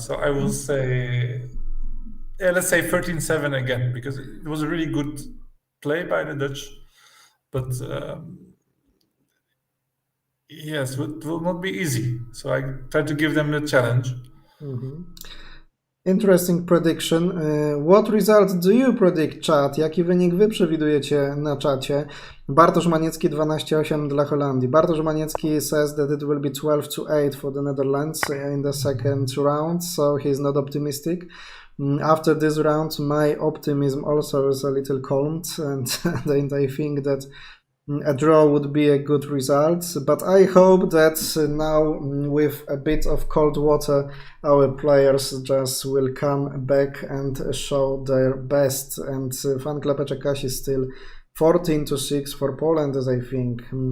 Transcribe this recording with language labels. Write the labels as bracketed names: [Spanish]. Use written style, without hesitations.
[English] So I will say, let's say 13-7 again, because it was a really good play by the Dutch. But yes, it will not be easy. So I try to give them the challenge. Interesting prediction. What result do you predict, chat? [Polish] Jaki wynik wy przewidujecie na czacie? Bartosz Maniecki 12-8 dla Holandii. [English] Bartosz Maniecki says that it will be 12-8 for the Netherlands in the second round, so he's not optimistic. After this round, my optimism also is a little calmed, and I think that a draw would be a good result, but I hope that now with a bit of cold water our players just will come back and show their best, and Fan Klepeczek Kaś is still 14-6 for Poland, as I think.